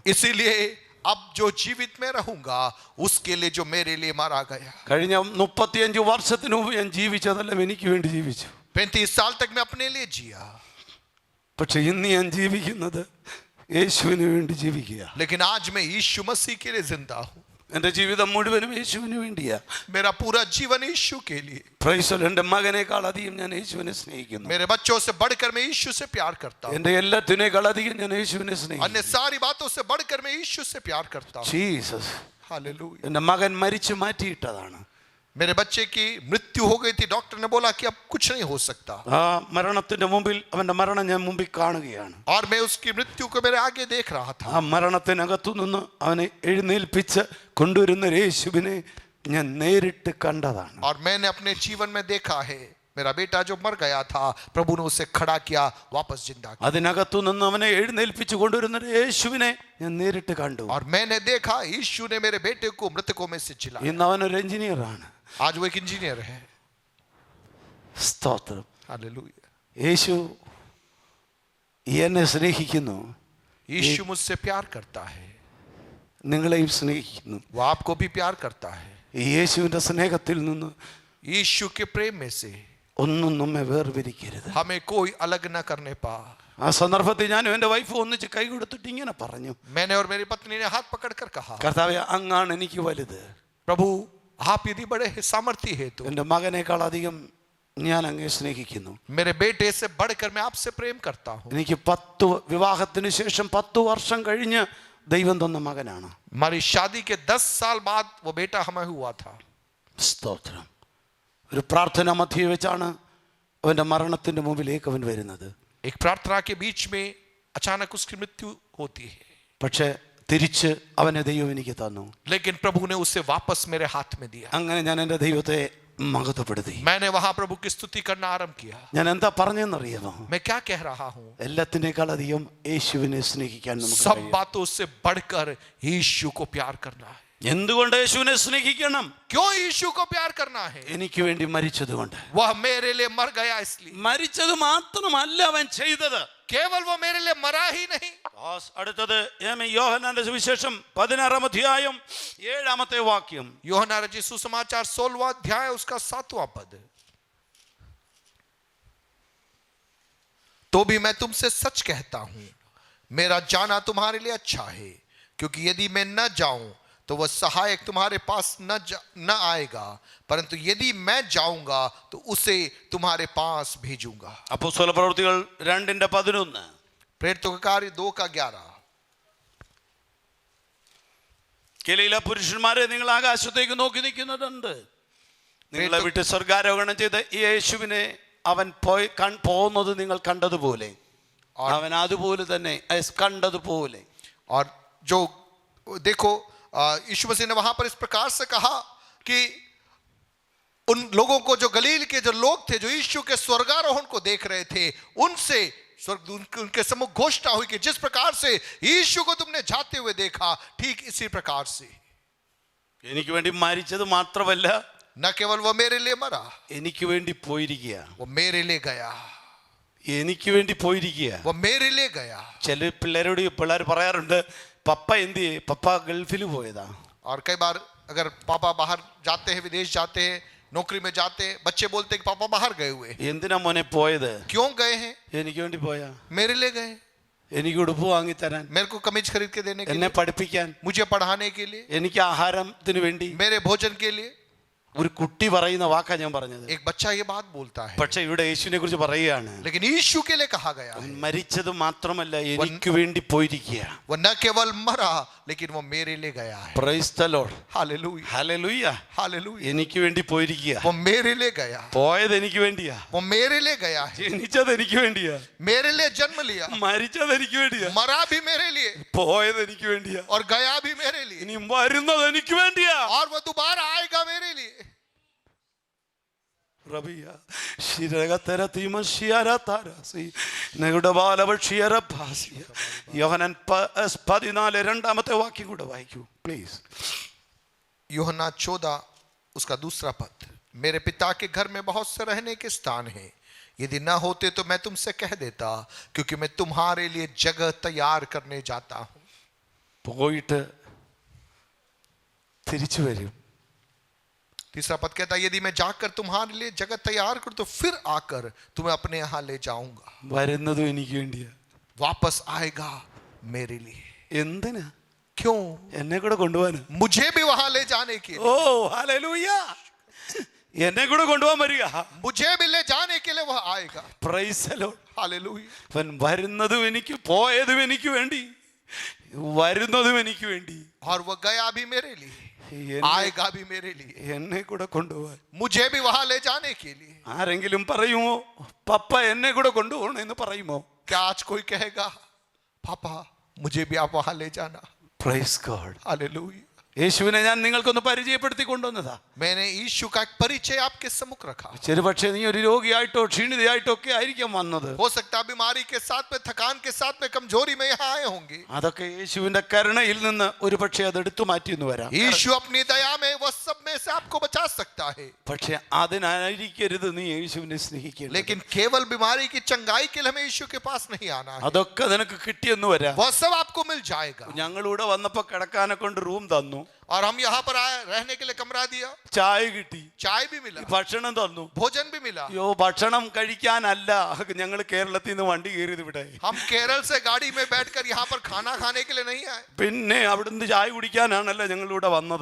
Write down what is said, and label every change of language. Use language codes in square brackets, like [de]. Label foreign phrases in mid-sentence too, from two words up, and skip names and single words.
[hi] इसीलिए अब जो जीवित में रहूंगा उसके लिए जो मेरे लिए मारा गया। [ml] കഴിഞ്ഞ 35 വർഷത്തിന് മുമ്പ് ഞാൻ ജീവിച്ചതെല്ലാം എനിക്ക് വേണ്ടി ജീവിച്ചു. [hi] 35 साल तक मैं अपने लिए जिया, [ml] പക്ഷെ ഇന്ന് ഞാൻ ജീവിക്കുന്നത് യേശുവിന് വേണ്ടി ജീവിക്കുക. [hi] लेकिन आज मैं यीशु मसीह के लिए जिंदा हूँ। [ml] എൻ്റെ ജീവിതം മുഴുവനും യേശുവിന് വേണ്ടിയാ. [hi] मेरा पूरा जीवन यीशु के लिए। [en] Praise the Lord. [ml] എൻ്റെ മകനേക്കാൾ അധികം ഞാൻ യേശുവിനെ സ്നേഹിക്കുന്നു. [hi] मेरे बच्चों से बढ़कर मैं यीशु से प्यार करता हूँ। [ml] എൻ്റെ എല്ലാത്തിനേക്കാൾ അധികം ഞാൻ യേശുവിനെ अन्य സ്നേഹിക്കുന്നു. [hi] सारी बातों से बढ़कर मैं यीशु से प्यार करता हूँ। [ml] ജീസസ്. [hi] हालेलुया। [ml] എൻ്റെ മകൻ മരിച്ചു മാറ്റിയിട്ടതാണ്. [hi] मेरे बच्चे की मृत्यु हो गई थी, डॉक्टर ने बोला कि अब कुछ नहीं हो सकता, [ml] ആ മരണത്തിന്റെ മുമ്പിൽ അവന്റെ മരണം ഞാൻ മുമ്പിൽ കാണുകയാണ്. [hi] और मैं उसकी मृत्यु को मेरे आगे देख रहा था। [ml] ആ മരണത്തിനകത്തു നിന്ന് അവനെ എഴുന്നേൽപ്പിച്ച് കൊണ്ടുവരുന്ന യേശുവിനെ ഞാൻ നേരിട്ട് കണ്ടതാണ്. [hi] और मैंने अपने जीवन में देखा है, मेरा बेटा जो मर गया था, प्रभु ने उसे खड़ा किया, वापस जिंदा किया। [ml] അതിനകത്തു നിന്ന് അവനെ എഴുന്നേൽപ്പിച്ച് കൊണ്ടുവരുന്ന യേശുവിനെ ഞാൻ നേരിട്ട് കണ്ടു. [hi] और मैंने देखा यीशु ने मेरे बेटे को मृतकों में से जिलाया। [ml] ഇന്ന് അവനൊരു എഞ്ചിനീയറാണ്. [hi] आज वो एक इंजीनियर है। [ml] സ്തോത്രം. [hi] हालेलुया। [ml] യേശു എന്നെ സ്നേഹിക്കുന്നു, [hi] यीशु मुझसे प्यार करता है, [ml] നിങ്ങളെയും സ്നേഹിക്കുന്നു. [hi] वो आपको भी प्यार करता है। [ml] ഈ യേശുവിന്റെ സ്നേഹത്തിൽ നിന്ന് [hi] यीशु के प्रेम में से [ml] ഒന്നും നമ്മെ വേർപിരിക്കരുത്. [hi] हमें कोई अलग न करने पा। [ml] ആ സന്ദർഭത്തിൽ ഞാനും എൻ്റെ വൈഫ് ഒന്നിച്ച് കൈ കൊടുത്തിട്ട് ഇങ്ങനെ പറഞ്ഞു, [hi] मैंने और मेरी पत्नी ने हाथ पकड़कर कहा, [ml] കർത്താവേ അങ്ങാണ് എനിക്ക് വലുത്. [hi] प्रभु आप यदि बड़े सामर्थ्य है तो [ml] എൻ്റെ മകനേക്കാൾ അധികം ഞാൻ അങ്ങേ സ്നേഹിക്കുന്നു. [hi] मेरे बेटे से बढ़कर मैं आपसे प्रेम करता हूँ। [ml] എനിക്ക് വിവാഹത്തിന് ശേഷം 10 വർഷം കഴിഞ്ഞ് ദൈവം തന്ന മകനാണ്. [hi] हमारी शादी के 10 साल बाद वो बेटा हमें हुआ था। [ml] സ്തോത്രം. ഒരു പ്രാർത്ഥന മധ്യേ വെച്ചാണ് അവൻ്റെ മരണത്തിൻ്റെ മുമ്പിലേക്ക് അവൻ വരുന്നത്. [hi] एक प्रार्थना के बीच में अचानक उसकी मृत्यु होती है, [ml] പക്ഷേ തിരിച്ച് അവനെ ദൈവം എനിക്ക് തന്നു. [hi] लेकिन प्रभु ने उसे वापस मेरे हाथ में दिया। [ml] അങ്ങനെ ഞാൻ എൻ്റെ ദൈവത്തെ മഹത്വപ്പെടുത്തി. [hi] मैंने वहां प्रभु की स्तुति करना आरंभ किया। [ml] ഞാൻ എന്താ പറഞ്ഞെന്നറിയാമോ? [hi] मैं क्या कह रहा हूँ? [ml] എല്ലാത്തിനേക്കാൾ അധികം യേശുവിനെ സ്നേഹിക്കാൻ നമുക്ക് [hi] सब [ml] കഴിയും. [hi] बातों से बढ़कर यीशु को प्यार करना है। [ml] എന്തുകൊണ്ട് യേശുവിനെ സ്നേഹിക്കണം? [hi] क्यों यीशु को प्यार करना है? [ml] എനിക്ക് വേണ്ടി മരിച്ചതുകൊണ്ട്. [hi] वह मेरे लिए मर गया इसलिए। [ml] മരിച്ചത് മാത്രമല്ല അവൻ ചെയ്തത്, [hi] केवल वो मेरे लिए मरा ही नहीं, [ml] അടുത്തത് യോഹന്നാന്റെ സുവിശേഷം 16-ാം അധ്യായം 7-ാമത്തെ വാക്യം. [hi] यूहन्ना रचित सुसमाचार 16वां अध्याय उसका 7वां पद। तो भी मैं तुमसे सच कहता हूं, मेरा जाना तुम्हारे लिए अच्छा है, क्योंकि यदि मैं न जाऊं तो वह सहायक तुम्हारे पास न आएगा, परंतु यदि मैं जाऊंगा तो उसे तुम्हारे पास भेजूंगा। [ml] അപ്പോസ്തല പ്രവൃത്തികൾ 2:11. [hi] प्रेरितों का कार्य 2:11। [ml] ഗലീല പുരുഷന്മാരെ, നിങ്ങൾ ആകാശത്തേക്ക് നോക്കി നിൽക്കുന്നതുണ്ട്. നിങ്ങളെ വിട്ട് സ്വർഗാരോഹണം ചെയ്ത് ഈ യേശുവിനെ അവൻ പോകുന്നത് നിങ്ങൾ കണ്ടതുപോലെ, അവൻ അതുപോലെ തന്നെ കണ്ടതുപോലെ. [hi] और जो देखो यीशु मसीह ने वहां पर इस प्रकार से कहा कि उन लोगों को, जो गलील के जो लोग थे, जो यीशु के स्वर्गारोहण को देख रहे थे, उनसे उनके सम्मुख घोषणा हुई कि जिस प्रकार से यीशु को तुमने जाते हुए देखा, ठीक इसी प्रकार से। [ml] എനിക്ക് വേണ്ടി മരിച്ചത് മാത്രമല്ല, [hi] न केवल वो मेरे लिए मरा, [ml] എനിക്ക് വേണ്ടി പോയിരിക്കുക. [hi] वो मेरे लिए गया, [ml] എനിക്ക് വേണ്ടി പോയിരിക്കുക. [hi] वो मेरे लिए गया। [ml] ചില പിള്ളേർ പറയാറുണ്ട്, പപ്പ എന്ത് ചെയ്യേ, പപ്പ ഗൾഫിൽ പോയതാ. [hi] और कई बार अगर पापा बाहर जाते हैं, विदेश जाते हैं, नौकरी में जाते हैं, बच्चे बोलते हैं कि पापा बाहर गए हुए। [ml] എന്തിനാ മോനെ പോയത്? [hi] क्यों गए हैं? [ml] എനിക്ക് വേണ്ടി പോയാ. [hi] मेरे लिए गए, [ml] എനിക്ക് ഉടുപ്പ് വാങ്ങി തരാൻ, [hi] मेरे को कमीज खरीद के देने के [ml] എന്നെ [hi] लिए, [ml] പഠിപ്പിക്കാൻ, [hi] मुझे पढ़ाने के लिए, [ml] എനിക്ക് ആഹാരത്തിന് വേണ്ടി. [hi] मेरे भोजन के लिए। [ml] ഒരു കുട്ടി പറയുന്ന വാക്കാ ഞാൻ പറഞ്ഞത്. [hi] एक बच्चा ये बात बोलता है, [ml] പക്ഷെ ഇവിടെ യേശുവിനെ കുറിച്ച് പറയുകയാണ്, [hi] लेकिन यीशु के लिए कहा गया है, [ml] മരിച്ചത് മാത്രമല്ല, എനിക്ക് വേണ്ടി പോയിരിക്കുക. [hi] वो न केवल मरा, लेकिन वो मेरे लिए गया है। [en] Praise the Lord. [hi] हालेलुया, [ml] ഹല്ലേലൂയ. [hi] हालेलुया। [ml] എനിക്ക് വേണ്ടി പോയിരിക്കുക. [hi] वो मेरे लिए गया, [ml] പോയത് എനിക്ക് വേണ്ടിയാ. [hi] वो मेरे लिए गया है, [ml] ജനിച്ചത് എനിക്ക് വേണ്ടിയാ. [hi] मेरे लिए जन्म लिया, [ml] മരിച്ചത് എനിക്ക് വേണ്ടിയാ. [hi] मरा भी मेरे लिए, [ml] പോയത് എനിക്ക് വേണ്ടിയാ. [hi] और गया भी मेरे लिए, [ml] ഇനി വരുന്നത് എനിക്ക് വേണ്ടിയാ. [hi] और वो दोबारा आएगा मेरे लिए। റബിയ ശിരഗതര തീമശിയര താരസി നഗുഡ ബാലവക്ഷിയര ഭാസിയ. [ml] യോഹന്നാൻ 14 രണ്ടാമത്തെ വാക്യം കൂടെ വായിക്കൂ പ്ലീസ്. [hi] यूहन्ना 14 उसका दूसरा पद। मेरे पिता के घर में बहुत से रहने के स्थान हैं, यदि ना होते तो मैं तुमसे कह देता, क्योंकि मैं तुम्हारे लिए जगह तैयार करने जाता हूं। [ml] പോയിട്ട് തിരിച്ചു വരും. [hi] तीसरा पद कहता है, यदि मैं जाकर तुम्हारे लिए जगह तैयार करूं तो फिर आकर तुम्हें अपने यहां ले जाऊंगा। [ml] വരുന്നതും എനിക്ക് വേണ്ടിയാ. [hi] वापस आएगा मेरे लिए। [ml] എന്തിനാ? [hi] क्यों? [ml] എന്നെ കൂടെ കൊണ്ടുപോകാൻ. [hi] मुझे भी वहां ले जाने के लिए। [ml] ഓ ഹല്ലേലൂയ. എന്നെ കൂടെ കൊണ്ടുപോകാൻ വരിക. [hi] मुझे भी ले जाने के लिए वह आएगा। [en] Praise the Lord. [hi] हालेलुया। [ml] അവൻ വരുന്നതും എനിക്ക്, പോയതും എനിക്ക് വേണ്ടി, വരുന്നതും എനിക്ക് വേണ്ടി, [hi] और वह गया भी मेरे लिए, आएगा भी मेरे लिए, [ml] എന്നെ കൂടെ കൊണ്ടുപോകാൻ. [hi] मुझे भी वहां ले जाने के लिए। [ml] ആരെങ്കിലും പറയുമോ പപ്പ എന്നെ കൂടെ കൊണ്ടുപോകണം എന്ന് പറയുമോ? [hi] क्या आज कोई कहेगा, पापा मुझे भी आप वहां ले जाना? [en] Praise God. [hi] हालेलुया। [ml] യേശുവിനെ ഞാൻ നിങ്ങൾക്കൊന്ന് പരിചയപ്പെടുത്തി കൊണ്ടുവന്നതാ. [hi] मैंने यीशु का एक परिचय आपके सम्मुख रखा। [ml] ചെറുപക്ഷേ നീ ഒരു രോഗിയായിട്ടോ ക്ഷീണിതയായിട്ടോ ഒക്കെ ആയിരിക്കാം വന്നത്. [hi] हो सकता है बीमारी के साथ में, थकान के साथ में, कमजोरी में यहाँ आए होंगे। [ml] അതൊക്കെ യേശുവിന്റെ കരുണയിൽ നിന്ന് ഒരു പക്ഷേ അത് എടുത്തു മാറ്റിയെന്ന് വരാം. [hi] यीशु अपनी दया में वह सब में से आपको बचा सकता है, [ml] പക്ഷെ അതിനായിരിക്കരുത് നീ യേശുവിനെ സ്നേഹിക്കുക. [hi] लेकिन केवल बीमारी की चंगाई के लिए हमें यीशु के पास नहीं आना है। [ml] അതൊക്കെ നിനക്ക് കിട്ടിയെന്ന് വരാം. [hi] वह सब आपको मिल जाएगा। [ml] ഞങ്ങളിവിടെ വന്നപ്പോ കിടക്കാനെ കൊണ്ട് റൂം തന്നു, [hi] और हम यहाँ पर आए, रहने के लिए कमरा दिया, [ml] ചായ കിട്ടി, [hi] चाय भी मिला, [ml] ഭക്ഷണം തന്നു. [hi] भोजन भी मिला। [ml] അയ്യോ, ഭക്ഷണം കഴിക്കാനല്ല ഞങ്ങൾ കേരളത്തിൽ നിന്ന് വണ്ടി കയറിയത് ഇവിടെ. [hi] हम केरल से गाड़ी में बैठकर यहाँ पर खाना खाने के लिए नहीं आए, [ml] പിന്നെ അവിടുന്ന് ചായ കുടിക്കാനാണല്ലോ ഞങ്ങൾ ഇവിടെ വന്നത്.